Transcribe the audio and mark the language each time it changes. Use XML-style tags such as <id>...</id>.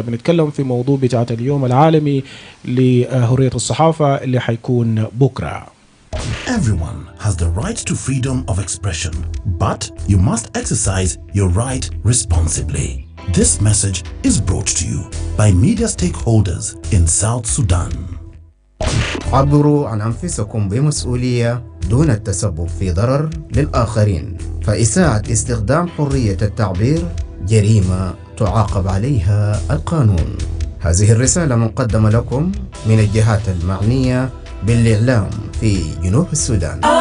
<ar>بنتكلم في موضوع بتاعت اليوم العالمي لحرية الصحافة اللي حيكون بكرة.</ar> <en>Everyone has the right to freedom of expression, but you must exercise your right responsibly. This message is brought to you by media stakeholders in South Sudan.</en> <ar>عبروا عن أنفسكم بمسؤولية دون التسبب في ضرر للآخرين، فإساءة استخدام حرية التعبير جريمة تعاقب عليها القانون. هذه الرسالة مقدمة لكم من الجهات المعنية بالإعلام في جنوب السودان.</ar>